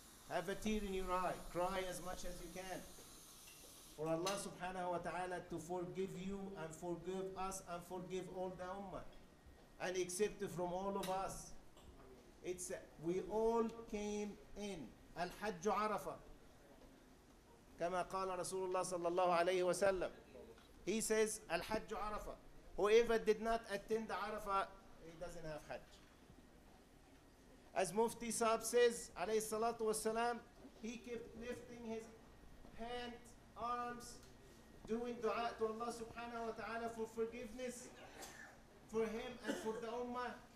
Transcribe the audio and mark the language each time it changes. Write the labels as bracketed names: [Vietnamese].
[English] Have a tear in your eye. Cry as much as you can. For Allah subhanahu wa ta'ala to forgive you and forgive us and forgive all the ummah. And accept from all of us. We all came in. [Arabic] Al-Hajj Arafah. كما قال رسول الله صلى الله عليه وسلم. [English] He says, [Arabic] Al-Hajj Arafah. [English] Whoever did not attend Arafah, he doesn't have Hajj. As Mufti Saab says, alayhi salatu wasalam, he kept lifting his hand, arms, doing dua to Allah subhanahu wa ta'ala for forgiveness for him and for the ummah.